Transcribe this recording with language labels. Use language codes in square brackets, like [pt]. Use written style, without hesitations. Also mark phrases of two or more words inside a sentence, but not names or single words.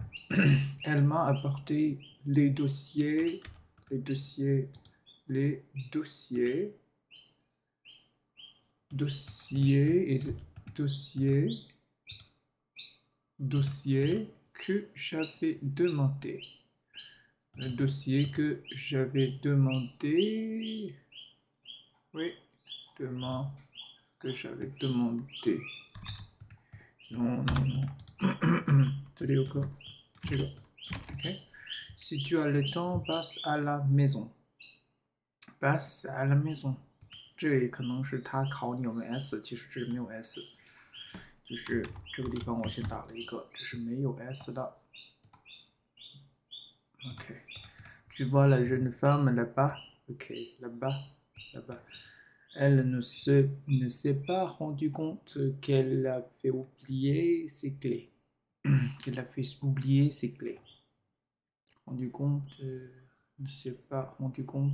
[fr] Elle m'a apporté les dossiers, que j'avais demandé. Le dossier que j'avais demandé. Oui, que j'avais demandé. Non. [zh] 这里有个这个 OK. [fr] Si tu as le temps, passe à la maison. Passe à la maison. [zh] 这里可能是他考你有没有 S， 其实这是没有 S， 就是这个地方我先打了一个，这是没有 S 的。OK. [fr] Tu vois la jeune femme là-bas? OK, là-bas. Elle ne s'est pas rendu compte qu'elle avait oublié ses clés. Rendu compte, ne s'est pas rendu compte.